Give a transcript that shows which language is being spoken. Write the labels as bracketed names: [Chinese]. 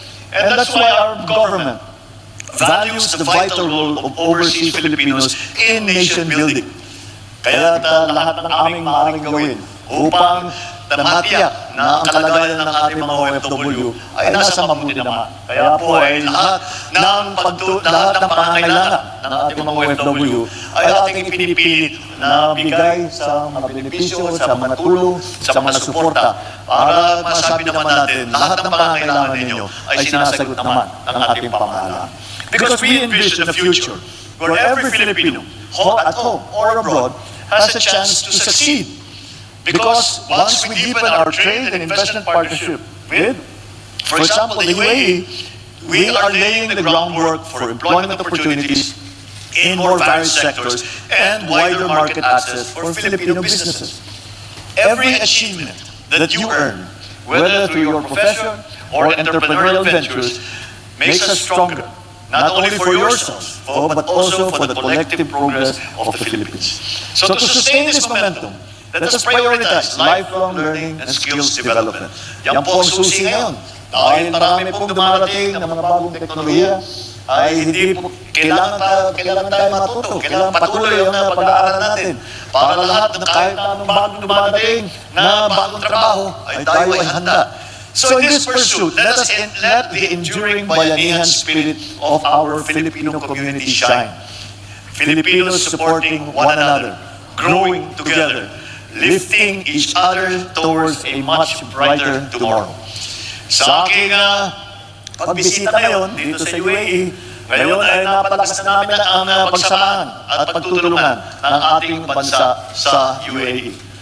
[English] And that's why our government values the vital role of overseas Filipinos in nation building. [Filipino] Kaya lahat ng aming maaaring gawin upang matiyak na ang kalagayan ng ating mga OFW ay nasa mabuti naman. Kaya po ay lahat ng pangangailangan ng ating mga OFW ay ating pinipilit na bigay sa mga benepisyo, sa mga tulong, sa mga suporta para masabi naman natin lahat ng pangangailangan ninyo ay sinasagot naman ng ating pamahalaan. [English] Because we envision a future where every Filipino, at home or abroad, has a chance to succeed. Because once we deepen our trade and investment partnership with, for example, the UAE, we are laying the groundwork for employment opportunities in more various sectors and wider market access for Filipino businesses. Every achievement that you earn, whether through your profession or entrepreneurial ventures, makes us stronger, not only for yourselves, but also for the collective progress of the Philippines. So to sustain this momentum, let us prioritize lifelong learning and skills development. [Filipino] Yan po ang susi ngayon. Dahil marami pong dumarating ng mga bagong teknolohiya, ay hindi po, kailangan tayo matuto. Kailangan patuloy ang pag-aaral natin. Para lahat ng kahit anong bagong dumarating na bagong trabaho, ay tayo ay handa. [English] So in this pursuit, let the enduring bayanihan spirit of our Filipino community shine. Filipinos supporting one another, growing together, lifting each other towards a much brighter tomorrow. [Filipino] Sa aking pagbisita ngayon dito sa UAE, ngayon ay napalakas na namin ang pagsamahan at pagtutulungan ng ating bansa sa UAE.